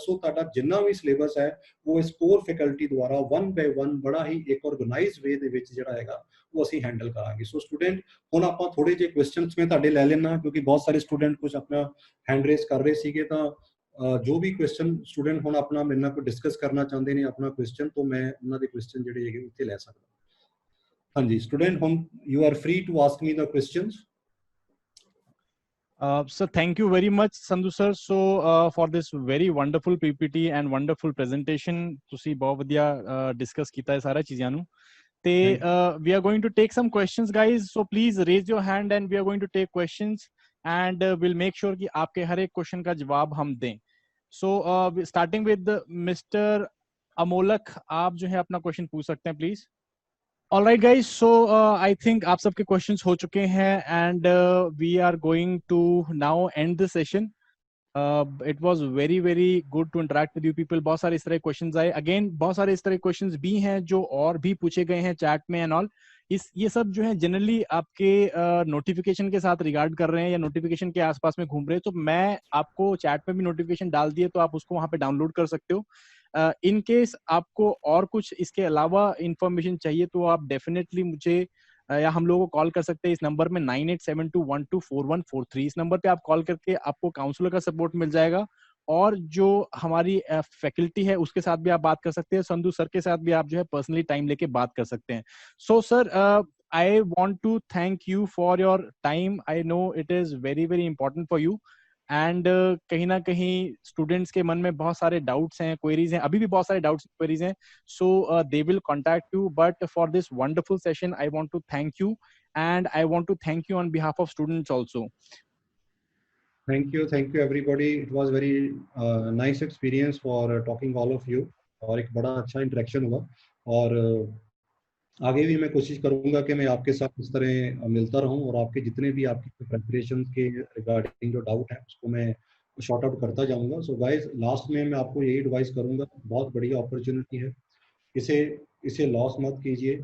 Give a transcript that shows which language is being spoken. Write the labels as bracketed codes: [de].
[pa] ਸੋ ਤੁਹਾਡਾ ਜਿੰਨਾ ਵੀ ਸਿਲੇਬਸ ਹੈ ਉਹ ਇਸ ਕੋਰ ਫੈਕਲਟੀ ਦੁਆਰਾ 1 by 1 ਬੜਾ ਹੀ ਇੱਕ ਆਰਗੇਨਾਈਜ਼ਡ ਵੇ ਦੇ ਵਿੱਚ ਜਿਹੜਾ ਹੈਗਾ ਉਹ ਅਸੀਂ ਹੈਂਡਲ ਕਰਾਂਗੇ। ਸੋ ਸਟੂਡੈਂਟ ਹੁਣ ਆਪਾਂ ਥੋੜੇ ਜਿਹੇ ਕੁਐਸਚਨਸ ਮੈਂ ਤੁਹਾਡੇ ਲੈ ਲੈਣਾ, ਕਿਉਂਕਿ ਬਹੁਤ ਸਾਰੇ ਸਟੂਡੈਂਟ ਕੁਝ ਆਪਣਾ ਹੈਂਡ ਰੇਸ ਕਰ ਰਹੇ ਸੀਗੇ। ਤਾਂ ਜੋ ਵੀ ਕੁਐਸਚਨ ਸਟੂਡੈਂਟ ਹੁਣ ਆਪਣਾ ਮੇਰੇ ਨਾਲ ਕੋਈ ਡਿਸਕਸ ਕਰਨਾ ਚਾਹੁੰਦੇ ਨੇ ਆਪਣਾ ਕੁਐਸਚਨ, ਤੋਂ ਮੈਂ ਉਹਨਾਂ ਦੇ ਕੁਐਸਚਨ ਜਿਹੜੇ ਹੈਗੇ ਉੱਥੇ ਲੈ ਸਕਦਾ। ਹਾਂਜੀ ਸਟੂਡੈਂਟ, ਹੁਣ [en] you are free to ask me the questions. So thank you very much Sandhu sir, so for this very wonderful PPT and wonderful presentation। [pa] ਤੁਸੀਂ ਬਹੁਤ ਵਧੀਆ discuss ਕੀਤਾ ਹੈ ਸਾਰਾ ਚੀਜ਼ਾਂ ਨੂੰ ਤੇ [en] we are going to take some questions guys, so please raise your hand and we are going to take questions and we'll make sure [hi] कि आपके हर एक क्वेश्चन का जवाब हम दें। [en] So starting with Mr. [hi] अमोलक, आप जो है अपना क्वेश्चन पूछ सकते हैं please. [en] All right guys, so I think [hi] आप सबके questions हो चुके हैं [en] and we are going to now end the session. It was very good to interact with you people। [hi] बहुत सारे इस तरह questions आए, again बहुत सारे इस तरह questions भी हैं जो और भी पूछे गए हैं chat में [en] and all। [hi] ये सब जो है जनरली आपके नोटिफिकेशन के साथ रिगार्ड कर रहे हैं या नोटिफिकेशन के आसपास में घूम रहे हैं, तो मैं आपको चैट में भी नोटिफिकेशन डाल दिए तो आप उसको वहां पे डाउनलोड कर सकते हो। इन केस आपको और कुछ इसके अलावा इंफॉर्मेशन चाहिए तो आप डेफिनेटली मुझे या हम लोगों को कॉल कर सकते हैं इस नंबर में 9872124143। इस नंबर पे आप कॉल करके आपको काउंसलर का सपोर्ट मिल जाएगा और जो हमारी फैकल्टी है उसके साथ भी आप बात कर सकते हैं। संधू सर के साथ भी आप जो है पर्सनली टाइम लेके बात कर सकते हैं। [en] So sir I want to thank you for your time. I know it is very important for you and [hi] कहीं ना कहीं स्टूडेंट्स के मन में बहुत सारे डाउट्स हैं, क्वेरीज हैं, अभी भी बहुत सारे डाउट्स क्वेरीज हैं, [en] So they will contact you. But for this wonderful session I want to thank you and I want to thank you on behalf of students also। Thank you everybody, it was very nice experience for talking all of you [hi] और एक बड़ा अच्छा interaction हुआ। और आगे भी मैं कोशिश करूंगा कि मैं आपके साथ इस तरह मिलता रहूं और आपके जितने भी आपकी प्रिपरेशन के रिगार्डिंग जो डाउट है उसको मैं शॉर्ट आउट करता जाऊंगा। सो गाइस लास्ट में मैं आपको यही एडवाइस करूंगा, बहुत बढ़िया अपॉर्चुनिटी है, इसे लॉस मत कीजिए।